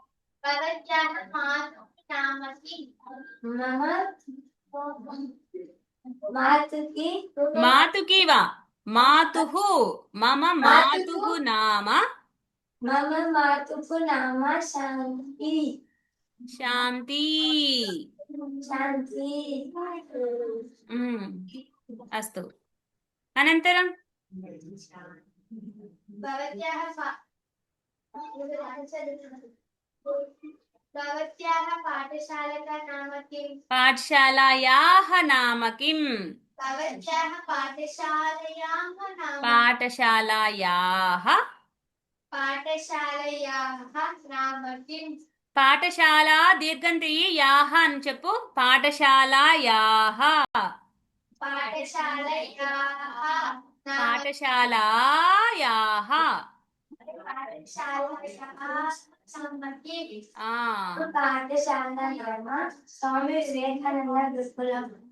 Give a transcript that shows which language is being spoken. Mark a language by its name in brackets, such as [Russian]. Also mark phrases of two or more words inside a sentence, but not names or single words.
[Sanskrit] మాతుకి వా మాతుః మమ మాతుః నామ మమ మాతుః నామ శాంతి. శాంతి. శాంతి. అస్తు. అనంతరం भवत्याः पाठशालायाः नाम किं? పాఠశాలాయాః నామ కిం? भवत्याः पाठशालायाः नाम పాఠశాలాయాః नाम किं? [Telugu] పాఠశాల దీర్ఘం తీయి యాహ అని చెప్పు. [Sanskrit] పాఠశాలాయాః పాఠశాలాయాః స్వామి వివేకానంద గురుకులం.